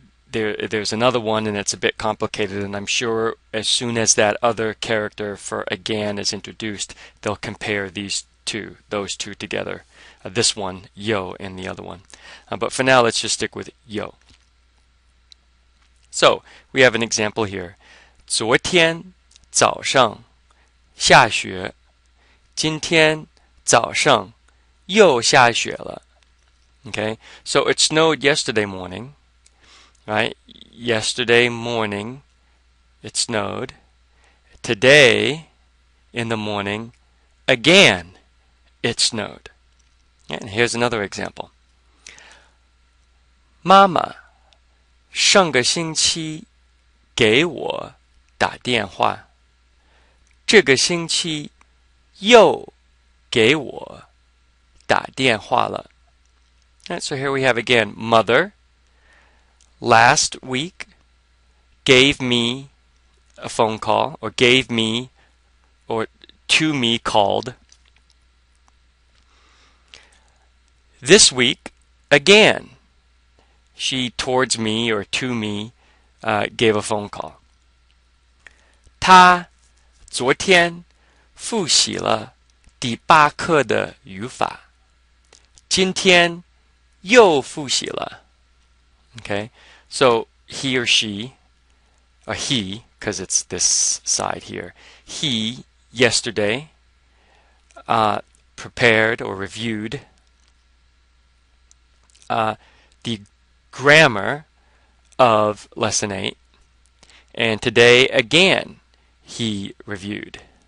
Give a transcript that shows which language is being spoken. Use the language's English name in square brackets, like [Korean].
[English] There's another one, and it's a bit complicated, and I'm sure as soon as that other character for again is introduced, they'll compare those two together. This one, yo, and the other one. But for now, let's just stick with yo. So, we have an example here. [Chinese] 昨天早上下雪，今天早上又下雪了。 [English] Okay, so it snowed yesterday morning, right? Yesterday morning, it snowed. Today, in the morning, again, it snowed. And here's another example. [Chinese] 妈妈上个星期给我打电话，这个星期又给我打电话了。 [English] Right, so here we have again, mother last week gave me a phone call, or gave me, or to me called. This week, again, she towards me or to me gave a phone call. [Chinese] 她昨天复习了第8课的语法，今天又复习了。 [English] Okay, so he or she, or he, because it's this side here, he yesterday prepared or reviewed the grammar of lesson 8, and today again he reviewed.